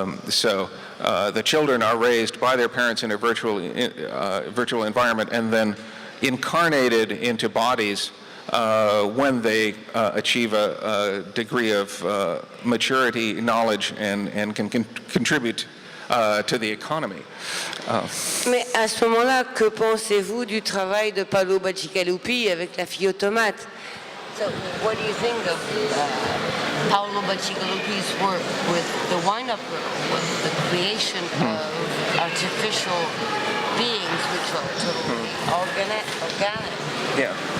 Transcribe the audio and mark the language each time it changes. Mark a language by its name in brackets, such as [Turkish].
[English] So the children are raised by their parents in a virtual environment and then incarnated into bodies when they achieve a degree of maturity, knowledge, and can contribute to the economy. [French] Mais à ce moment-là, que pensez-vous du travail de Paolo Bacigalupi avec la fille automate? [English] So what do you think of Paolo Bacigalupi's work with the wind-up girl, with the creation of artificial beings which are totally organic? Yeah.